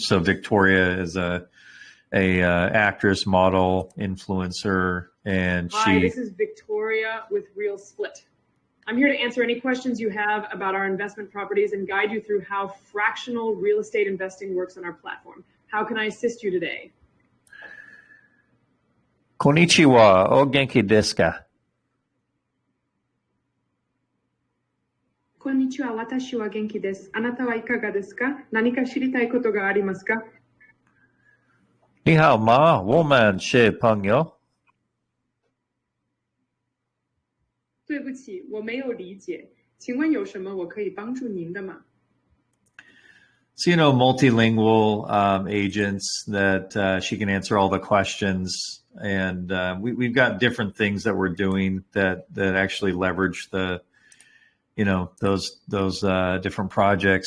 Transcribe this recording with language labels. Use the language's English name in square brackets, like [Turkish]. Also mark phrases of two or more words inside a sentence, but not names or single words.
[English] So Victoria is a actress, model, influencer, and Hi, this is Victoria with Real Split. I'm here to answer any questions you have about our investment properties and guide you through how fractional real estate investing works on our platform. How can I assist you today? [Japanese] こんにちは、お元気ですか? こんにちは、私は元気です。あなたはいかがですか？何か知りたいことがありますか？ [Chinese] 你好吗？我们是朋友。对不起，我没有理解。请问有什么我可以帮助您的吗？ [English] So, multilingual agents that she can answer all the questions. And we've got different things that we're doing that actually leverage the, those different projects.